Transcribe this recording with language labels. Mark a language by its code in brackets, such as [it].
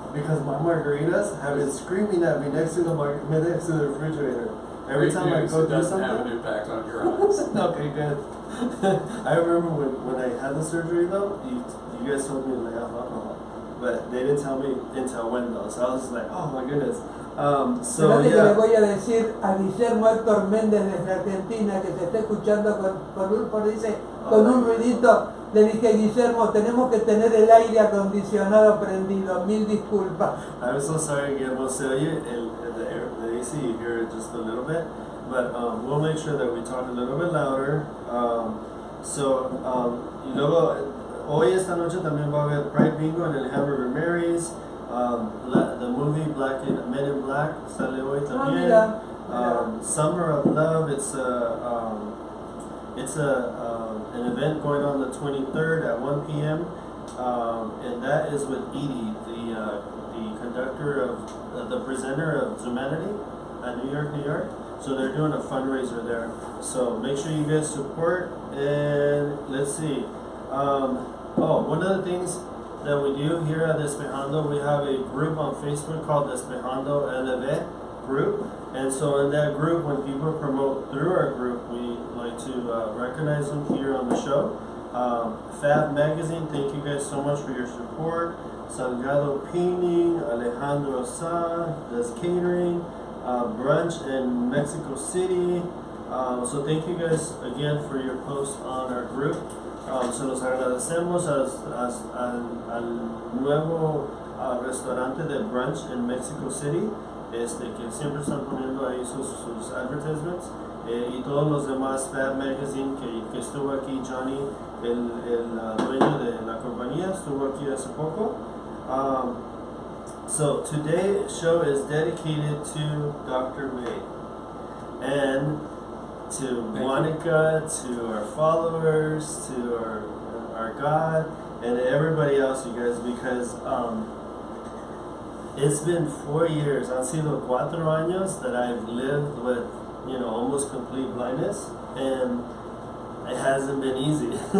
[en] Because my margaritas have been screaming at me next to the refrigerator. Every time I go do something. It doesn't have an impact on your eyes. Okay, good. I remember when I had the surgery though, you guys told me to lay off alcohol, but they didn't tell me until when though. So I was like, oh my goodness. [es] Que le voy a decir a Guillermo Héctor Méndez desde Argentina que se está escuchando con un ruidito. Le dije, Guillermo, tenemos que tener el aire acondicionado prendido. Mil disculpas. [en] I'm so sorry, Guillermo. [es] Se oye [en] the AC, you hear it just a little bit, but we'll make sure that we talk a little bit louder. [es] Y luego hoy esta noche también va a haber Pride Bingo en el Hamburger Mary's. [en] The movie Men in Black [es] sale hoy también. [en] Summer of Love, it's an event going on the 23rd at 1 p.m. And that is with Edie, the conductor of the presenter of Humanity at New York. So they're doing a fundraiser there. So make sure you guys support. And let's see. One of the things that we do here at Despejando, we have a group on Facebook called Despejando LV group. And so in that group, when people promote through our group, we like to recognize them here on the show. Fab Magazine, thank you guys so much for your support. Salgado Painting, Alejandro Sa, Des Catering, Brunch in Mexico City. So thank you guys again for your post on our group. [es] Se los agradecemos al nuevo restaurante de Brunch en Mexico City, que siempre están poniendo ahí sus advertisements. y todos los demás, Fab Magazine, que estuvo aquí, Johnny, el dueño de la compañía, estuvo aquí hace poco. [en] So today's show is dedicated to Dr. May and to Monica, to our followers, to our God, and everybody else, you guys, because it's been 4 years, [es] han sido 4 años [en] that I've lived with, almost complete blindness, and it hasn't been easy.